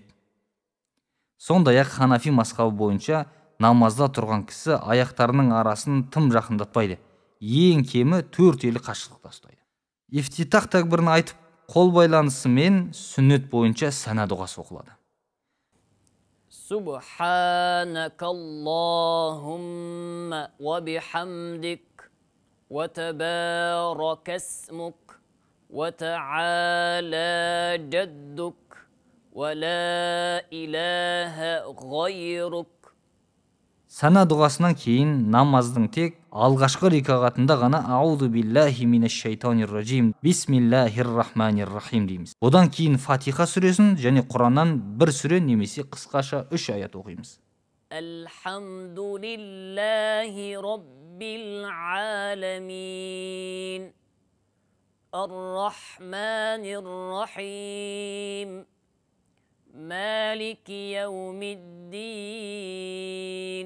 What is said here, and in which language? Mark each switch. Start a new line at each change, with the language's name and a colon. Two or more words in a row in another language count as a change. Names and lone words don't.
Kazakh: Сондай-ақ Ханафи мазхабы бойынша намазда тұрған кісі аяқтарының арасын тым жақындатпайды. Ең кемі 4 елі қашықтықта ұстайды. Ифтитах такбирін айтып, қол байланысымен сүннет бойынша сана дұғасы оқылады.
Arabic: سبحانك اللهم وبحمدك وتبارك اسمك وتعالى جدك ولا إله غيرك.
Kazakh: Сана дұғасынан кейін намаздың тек алғашқы рикағатында ғана
Arabic: «أعوذ بالله من الشيطان الرجيم بسم الله الرحمن الرحيم»
Kazakh: дейміз. Одан кейін Фатиха сүресін және Құраннан бір сүре немесе қысқаша 3 аят оқимыз.
Arabic: الحمد لله رب العالمين الرحمن الرحيم مالك يوم الدين.